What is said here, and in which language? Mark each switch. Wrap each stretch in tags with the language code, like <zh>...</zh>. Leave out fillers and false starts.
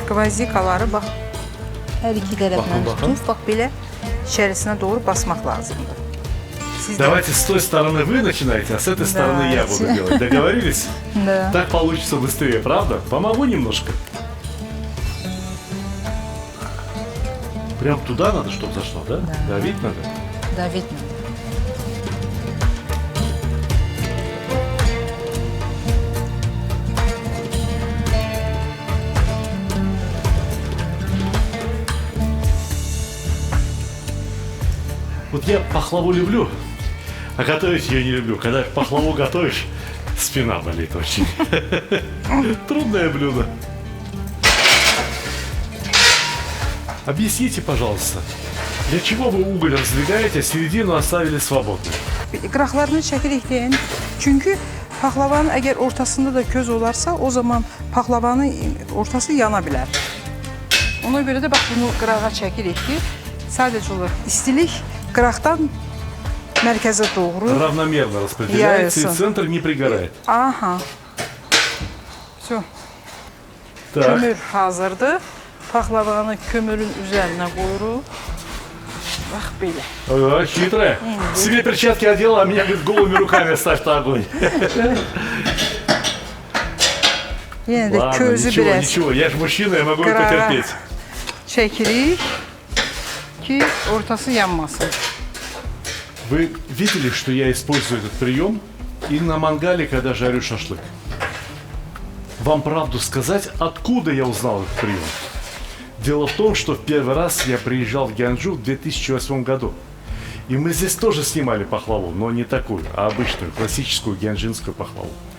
<az>qvazikaları bax hər iki tərəfindən Baxın, tutub, bax belə içərisinə doğru basmaq lazımdır. Siz də</az> <ru>Давайте с той стороны вы начинаете, а с этой стороны я буду Давайте. делать. Договорились? Да. Так получится быстрее, правда? Помогу немножко. Прям туда надо, чтобы зашло, да? Да. Давить надо? David. Вот я пахлаву люблю, а готовить ее не люблю. Когда пахлаву готовишь, спина болит очень. Трудное блюдо. Объясните, пожалуйста, для чего вы уголь раздвигаете, а середину оставили свободной?</ru> <az>Qıraqlarını çəkirik deyən. Çünki paxlavanın əgər ortasında da köz olarsa, o zaman paxlavanın ortası yana bilər. Ona görə də bax bunu qırağa çəkirik ki, sadəcə olaraq istilik qıraqdan mərkəzə doğru.</az> <ru>Равномерно распределяется, и Яйца. центр не пригорает. Aha. Все. Так,</ru> <az>Kömür hazırdır. Paxlavanı kömürün üzərinə qoyuruq. Bax belə.</az> <ru>Хитрая. Себе перчатки одела, а меня, говорит, голыми руками оставь на огонь.</ru> <az>Yenə də</az> <ru>Ладно,</ru> <az>közü</az> <ru>ничего,</ru> <az>biraz</az> <ru>ничего, я же мужчина, я могу</ru> <az>Qırağa.</az> <ru>потерпеть.</ru> <az>çəkirik ki, ortası yanmasın.</az> <ru>Вы видели, что я использую этот прием и на мангале, когда жарю шашлык? Вам правду сказать, откуда я узнал этот прием? Дело в том, что в первый раз я приезжал в Гянджу в 2008 году. И мы здесь тоже снимали пахлаву, но не такую, а обычную, классическую гянджинскую пахлаву.</ru>